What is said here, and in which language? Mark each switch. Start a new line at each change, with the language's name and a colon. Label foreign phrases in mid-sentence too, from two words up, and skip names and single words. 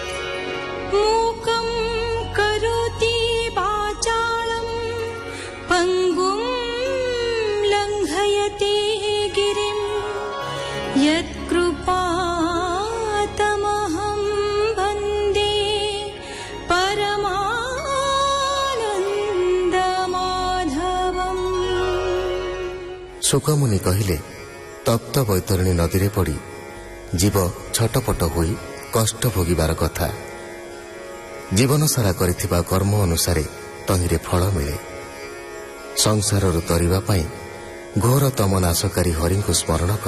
Sanskrit: मूकं करोति वाचालं पङ्गुं लङ्घयति गिरिं यत्कृपातमहं वन्दे परमानन्दमाधवम्।
Odia: ଶୋକମୁନି କହିଲେ, ତପ୍ତ ବୈତରଣୀ ନଦୀରେ ପଡ଼ି ଜୀବ ଛଟପଟ ହୋଇ କଷ୍ଟ ଭୋଗିବାର କଥା। ଜୀବନ ସାରା କରିଥିବା କର୍ମ ଅନୁସାରେ ତହିଁରେ ଫଳ ମିଳେ। ସଂସାରରୁ ତରିବା ପାଇଁ ଘୋର ତମନାଶକାରୀ ହରିଙ୍କୁ ସ୍ମରଣ କର।